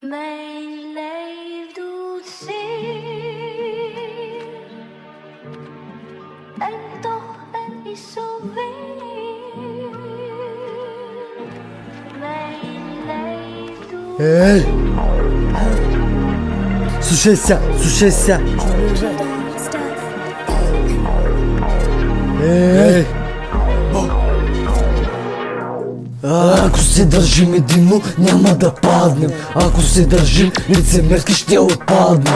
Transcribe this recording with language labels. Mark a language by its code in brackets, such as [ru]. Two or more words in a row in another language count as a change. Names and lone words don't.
[nl] Mijn lijf doet zeer en toch ben ik zo weer. Mijn lijf doet Эй! [ru] Слушайся, слушайся! Эй! [bg] Ако се държим единно, няма да паднем. Ако се държим лицемерски, ще отпаднем.